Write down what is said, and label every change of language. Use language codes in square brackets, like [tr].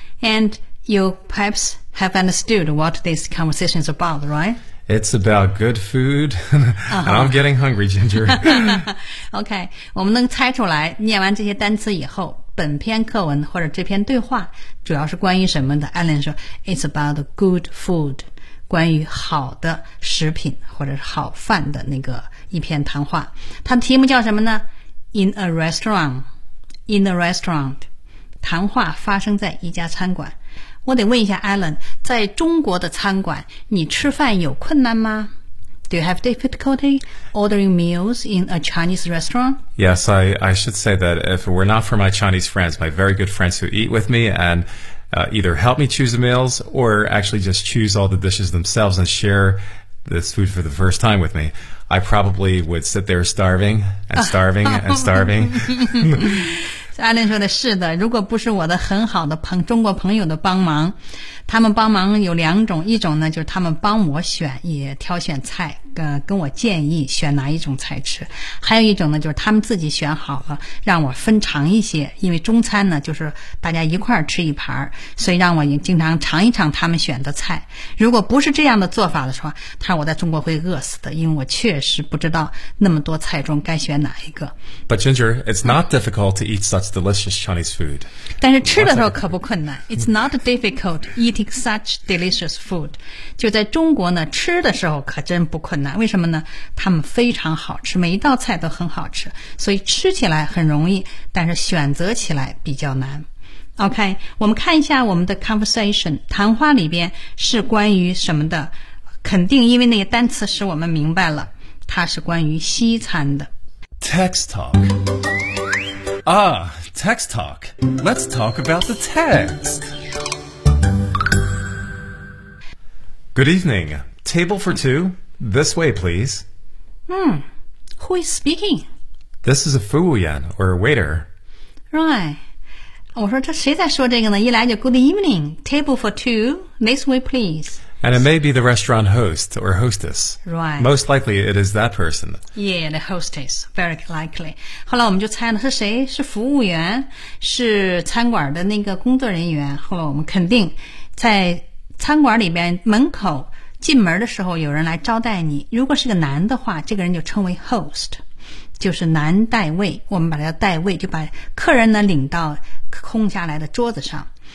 [en] And you perhaps have understood what this conversation is about, right? It's about good food. And I'm getting hungry, Ginger. [zh] Okay, 我们能猜出来，念完这些单词以后，本篇课文或者这篇对话主要是关于什么的？ Alan 说 [en] It's about good food， [zh] 关于好的食品或者是好饭的那个一篇谈话。它的题目叫什么呢？ [en] In a restaurant， [zh] 谈话发生在一家餐馆。我得问一下 Alan， 在中国的餐馆你吃饭有困难吗？ [en] Do you have difficulty ordering meals in a Chinese restaurant? Yes, I should say that if it were not for my Chinese friends, my very good friends who eat with me andeither help me choose the meals or actually just choose all the dishes themselves and share this food for the first time with me, I probably would sit there starving and starving and starving. [zh] Alan 说的是的，如果不是我的很好的中国朋友的帮忙，他们帮忙有两种，一种呢就是他们帮我选，也挑选菜，跟我建议选哪一种菜吃，还有一种呢就是他们自己选好了让我分尝一些，因为中餐呢就是大家一块吃一盘，所以让我经常尝一尝他们选的菜。如果不是这样的做法的时候，他说我在中国会饿死的，因为我确实不知道那么多菜中该选哪一个。 [en] But Ginger, it's not difficult to eat such delicious Chinese food. [zh] 但是吃的时候可不困难。 [en] It's not difficult eating such delicious food. [zh] 就在中国呢，吃的时候可真不困难。为什么呢？他们非常好吃，每一道菜都很好吃，所以吃起来很容易，但是选择起来比较难。 OK， 我们看一下我们的 conversation 谈话里边是关于什么的。肯定因为那个单词使我们明白了，它是关于西餐的。 [en] Text talk. Ah, text talk. Let's talk about the text. Good evening. Table for two. This way, please. Who is speaking? This is a服务员, or a waiter. Right. [zh] 我说这谁在说这个呢？一来就 [en] good evening, table for two, this way, please. And it may be the restaurant host or hostess. Right. Most likely it is that person. Yeah, the hostess, very likely. [zh] 后来我们就猜了是谁，是服务员，是餐馆的那个工作人员。后来我们肯定在餐馆里边门口进门的时候有人来招待你，如果是个男的话，这个人就称为 host， 就是男代位，我们把它叫代位，就把客人呢领到空下来的桌子上。